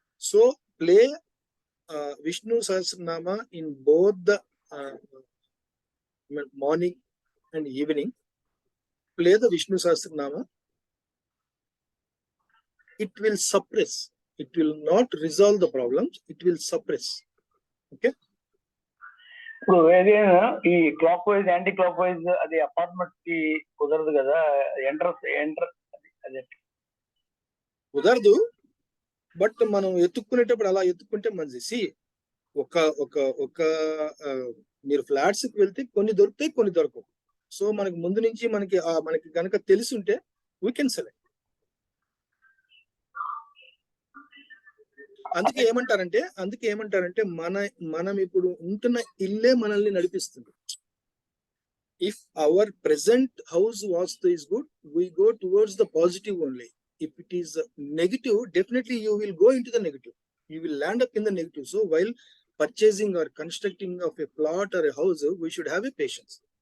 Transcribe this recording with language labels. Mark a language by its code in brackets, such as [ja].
[en] So play Vishnu Sahasranama in both the morning and evening. Play the Vishnu Sahasranama. It will suppress. It will not resolve the problems. It will suppress. Okay. [te] ఇప్పుడు again ఈ clock wise anti clock wise అది apartment కి కుదరదు కదా enter అదే కుదరదు. But మనం ఎత్తుక్కునేటప్పుడు అలా ఎత్తుక్కుంటే మంచిది. ఒక మీరు ఫ్లాట్స్ కి వెళ్తే కొన్ని దొరుకుతాయి, కొన్ని దొరకవు. సో మనకి ముందు నుంచి మనకి కనుక తెలిసి ఉంటే [en] We can select. [te] అందుకే ఏమంటారంటే మనం ఇప్పుడు ఉంటున్న ఇల్లే మనల్ని నడిపిస్తుంది. [en] If our present house vastu is good, we go towards the positive only. If it is negative, definitely you will go into the negative. You will land up in the negative. So while purchasing or constructing of a plot or a house, we should have a patience.